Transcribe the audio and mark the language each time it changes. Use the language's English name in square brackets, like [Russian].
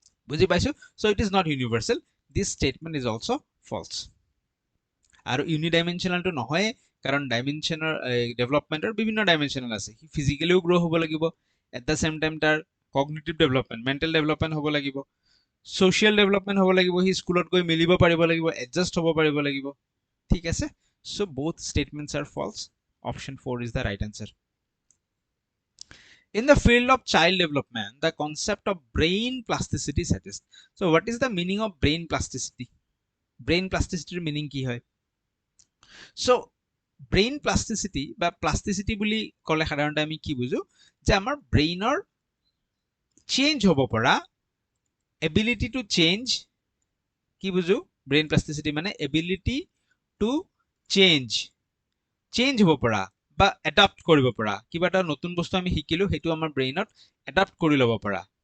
[Assamese] বুজি পাইছো চ' [English] it is not universal this statement is also' false [Assamese] আৰু ইউনিডাইমেনশ্যনেলটো নহয় কাৰণ ডাইমেনশ্যনৰ ডেভেলপমেণ্টৰ বিভিন্ন ডাইমেনশ্যনেল আছে সি ফিজিকেলিও গ্ৰ' হ'ব লাগিব [English] at the same time [Assamese] তাৰ কগনিটিভ ডেভেলপমেণ্ট মেণ্টেল ডেভেলপমেণ্ট হ'ব লাগিব ছ'চিয়েল ডেভেলপমেণ্ট হ'ব লাগিব সি স্কুলত গৈ মিলিব পাৰিব লাগিব এডজাষ্ট হ'ব পাৰিব লাগিব ঠিক আছে চ' [English] both statements are false option 4 is the right answer In the field of child development, the concept of brain plasticity suggests. So what is the meaning of brain plasticity? Brain plasticity meaning [Assamese] কি হয়? So brain plasticity বা plasticity বুলি ক'লে সাধাৰণতে আমি কি বুজো যে আমাৰ ব্ৰেইনৰ চেঞ্জ হ'ব পৰা [English] ability to change [Assamese] কি বুজো brain plasticity মানে ability to change হ'ব পৰা বা এডাপ্ট কৰিব পৰা কিবা এটা নতুন বস্তু আমি শিকিলো সেইটো আমাৰ ব্ৰেইনত এডাপ্ট কৰি ল'ব পৰা